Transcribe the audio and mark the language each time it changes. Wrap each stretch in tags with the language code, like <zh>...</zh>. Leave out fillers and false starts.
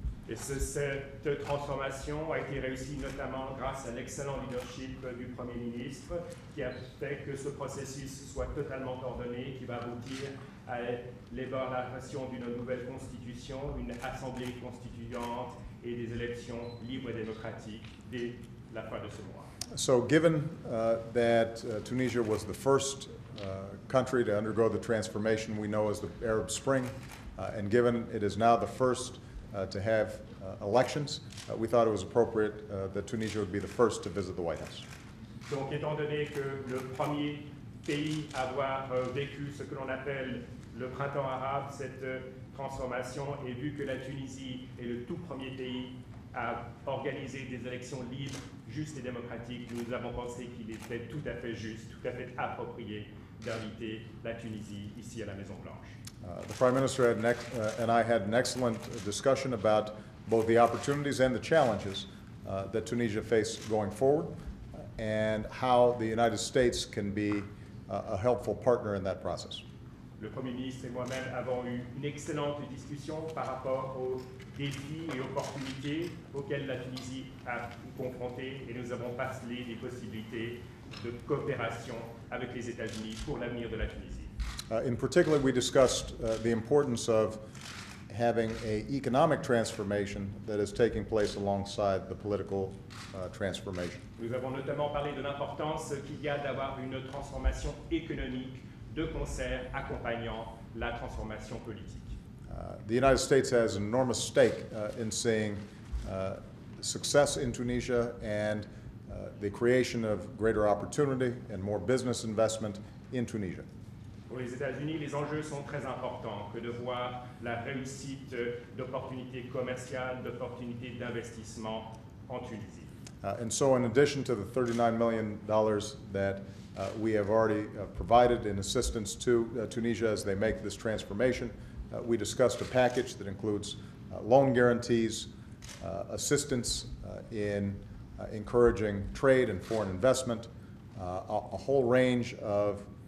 <fr>Et cette transformation a été réussie notamment grâce à l'excellent leadership du Premier ministre qui a fait que ce processus soit totalement ordonné, qui va aboutir à l'élaboration d'une nouvelle constitution, une assemblée constituante et des élections libres et démocratiques dès la fin de ce mois.</fr> <en>So given that Tunisia was the first country to undergo the transformation we know as the Arab Spring, and given it is now the first to have elections, we thought it was appropriate that Tunisia would be the first to visit the White House.</en> <fr>Donc, étant donné que le premier pays à avoir vécu ce que l'on appelle le printemps arabe, cette transformation, et vu que la Tunisie est le tout premier pays à organiser des élections libres, justes et démocratiques, nous avons pensé qu'il était tout à fait juste, tout à fait approprié d'inviter la Tunisie ici à la Maison-Blanche.</fr> <en>The Prime Minister and I had an excellent discussion about both the opportunities and the challenges that Tunisia faces going forward, and how the United States can be a helpful partner in that process.</en> <fr>Le Premier ministre et moi-même avons eu une excellente discussion par rapport aux défis et opportunités auxquels la Tunisie a confronté, et nous avons parlé des possibilités de coopération avec les États-Unis pour l'avenir de la Tunisie.</fr> <en>In particular, we discussed the importance of having an economic transformation that is taking place alongside the political transformation.</en> <fr>Nous avons notamment parlé de l'importance qu'il y a d'avoir une transformation économique de concert accompagnant la transformation politique.</fr> <en>The United States has an enormous stake in seeing success in Tunisia and the creation of greater opportunity and more business investment in Tunisia.</en> <fr>Pour les États-Unis, les enjeux sont très importants que de voir la réussite d'opportunités commerciales, d'opportunités d'investissement en Tunisie.</fr> <en>And so in addition to the $39 million that we have already provided in assistance to Tunisia as they make this transformation, we discussed a package that includes loan guarantees, assistance in encouraging trade and foreign investment, a whole range of</en>